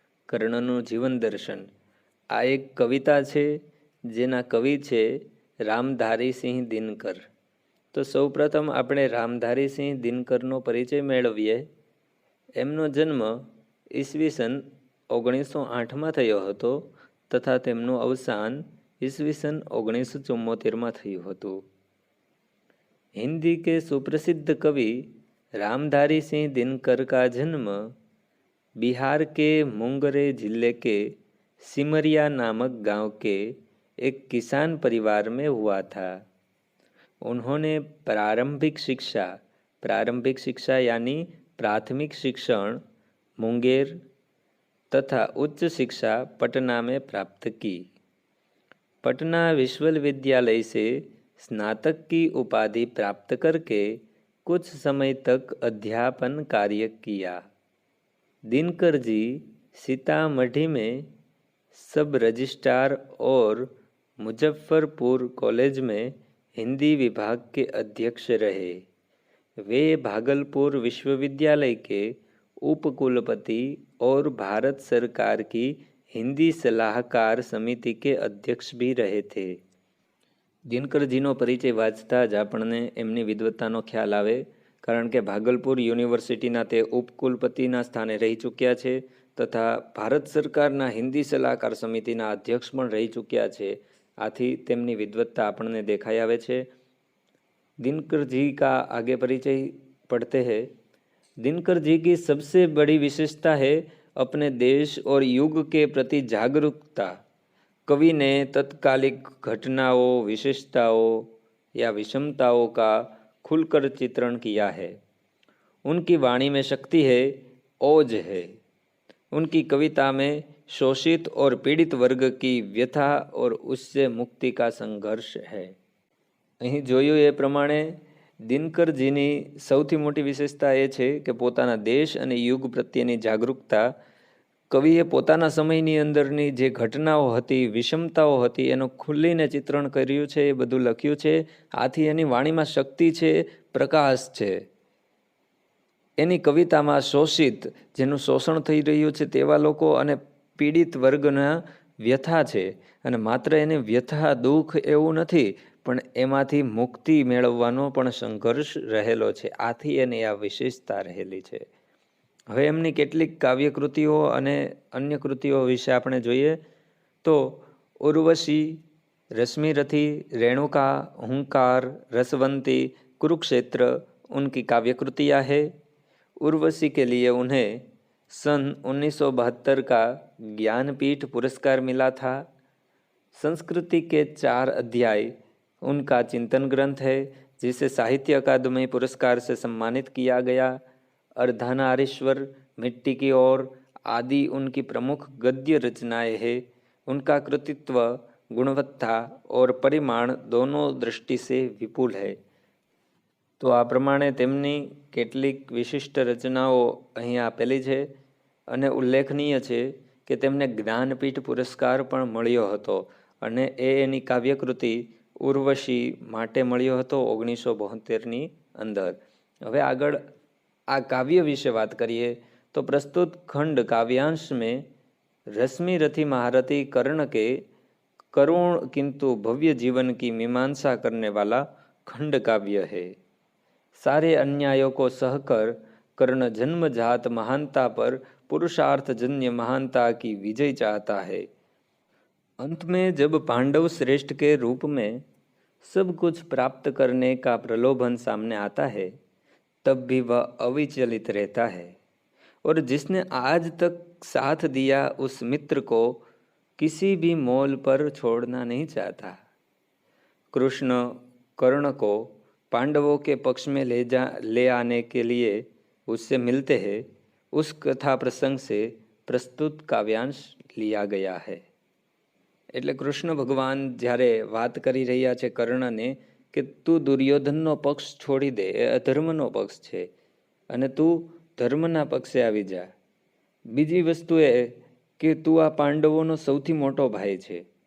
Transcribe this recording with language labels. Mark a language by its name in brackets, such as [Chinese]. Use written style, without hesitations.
[Gujarati] કર્ણનું જીવન દર્શન આ એક કવિતા છે, જેના કવિ છે રામધારીસિંહ દિનકર. તો સૌપ્રથમ આપણે રામધારીસિંહ દિનકરનો પરિચય મેળવીએ. એમનો જન્મ ઈસવીસન 1908માં થયો હતો તથા તેમનું અવસાન ईस्वीसन 1974 में थयुं हतुं। [Hindi] हिंदी के सुप्रसिद्ध कवि रामधारी सिंह दिनकर का जन्म बिहार के मुंगेर जिले के सिमरिया नामक गांव के एक किसान परिवार में हुआ था। उन्होंने प्रारंभिक शिक्षा यानी प्राथमिक शिक्षण मुंगेर तथा उच्च शिक्षा पटना में प्राप्त की। पटना विश्वविद्यालय से स्नातक की उपाधि प्राप्त करके कुछ समय तक अध्यापन कार्य किया। दिनकर जी सीतामढ़ी में सब रजिस्ट्रार और मुजफ्फरपुर कॉलेज में हिंदी विभाग के अध्यक्ष रहे। वे भागलपुर विश्वविद्यालय के उपकुलपति और भारत सरकार की हिंदी सलाहकार समिति के अध्यक्ष भी रहे थे। [Gujarati] दिनकरजीનો પરિચય વાંચતા જ આપણને એમની વિદ્વત્તાનો ખ્યાલ આવે, કારણ કે ભાગલપુર યુનિવર્સિટીના તે ઉપકુલપતિના સ્થાને રહી ચૂક્યા છે તથા ભારત સરકારના હિન્દી સલાહકાર સમિતિના અધ્યક્ષ પણ રહી ચૂક્યા છે। આથી તેમની વિદ્વત્તા આપણને દેખાઈ આવે છે। [Hindi] दिनकर जी का आगे परिचय पढ़ते हैं। दिनकर जी की सबसे बड़ी विशेषता है अपने देश और युग के प्रति जागरूकता। कवि ने तत्कालिक घटनाओं, विशेषताओं या विषमताओं का खुलकर चित्रण किया है। उनकी वाणी में शक्ति है, ओज है। उनकी कविता में शोषित और पीड़ित वर्ग की व्यथा और उससे मुक्ति का संघर्ष है। [Gujarati] અહીં જોયું એ પ્રમાણે દિનકરજીની સૌથી મોટી વિશેષતા એ છે કે પોતાના દેશ અને યુગ પ્રત્યેની જાગૃતતા। કવિએ પોતાના સમયની અંદરની જે ઘટનાઓ હતી, વિષમતાઓ હતી, એનું ખુલીને ચિત્રણ કર્યું છે, એ બધું લખ્યું છે। આથી એની વાણીમાં શક્તિ છે, પ્રકાશ છે। એની કવિતામાં શોષિત, જેનું શોષણ થઈ રહ્યું છે તેવા લોકો અને પીડિત વર્ગના વ્યથા છે। અને માત્ર એને વ્યથા, દુઃખ એવું નથી, પણ એમાંથી મુક્તિ મેળવવાનો પણ સંઘર્ષ રહેલો છે। આથી એની આ વિશેષતા રહેલી છે। હવે એમની કેટલીક કાવ્યકૃતિઓ અને અન્ય કૃતિઓ વિશે આપણે જોઈએ તો ઉર્વશી, [Hindi] रश्मिरथी, रेणुका, हुंकार, रसवंती, कुरुक्षेत्र उनकी काव्यकृतियाँ है। उर्वशी के लिए उन्हें सन 1972 का ज्ञानपीठ पुरस्कार मिला था। संस्कृति के 4 अध्याय उनका चिंतन ग्रंथ है, जिसे साहित्य अकादमी पुरस्कार से सम्मानित किया गया। अर्धनारीश्वर, मिट्टी की ओर आदि उनकी प्रमुख गद्य रचनाएं हैं। उनका कृतित्व गुणवत्ता और परिमाण दोनों दृष्टि से विपुल है। [Gujarati] तो आ प्रमाणे तेमनी કેટલીક વિશિષ્ટ રચનાઓ અહીં આપેલી છે અને ઉલ્લેખનીય છે કે તેમને જ્ઞાનપીઠ પુરસ્કાર પણ મળ્યો હતો અને એની કાવ્યકૃતિ ઉર્વશી માટે મળ્યો હતો 1972ની અંદર। હવે આગળ આ કાવ્ય વિશે વાત કરીએ તો [Hindi] प्रस्तुत खंड काव्यांश में रश्मिरथी महारथी कर्ण के करुण किंतु भव्य जीवन की मीमांसा करने वाला खंड काव्य है। सारे अन्यायों को सहकर कर्ण जन्मजात महानता पर पुरुषार्थ जन्य महानता की विजय चाहता है। अंत में जब पांडव श्रेष्ठ के रूप में सब कुछ प्राप्त करने का प्रलोभन सामने आता है, तब भी वह अविचलित रहता है और जिसने आज तक साथ दिया उस मित्र को किसी भी मोल पर छोड़ना नहीं चाहता। कृष्ण कर्ण को पांडवों के पक्ष में ले आने के लिए उससे मिलते हैं। उस कथा प्रसंग से प्रस्तुत काव्यांश लिया गया है। [Gujarati] એટલે કૃષ્ણ ભગવાન જ્યારે વાત કરી રહ્યા છે કર્ણને કે તું દુર્યોધનનો પક્ષ છોડી દે, એ અધર્મનો પક્ષ છે અને તું ધર્મના પક્ષે આવી જા। બીજી વસ્તુ એ કે તું આ પાંડવોનો સૌથી મોટો ભાઈ છે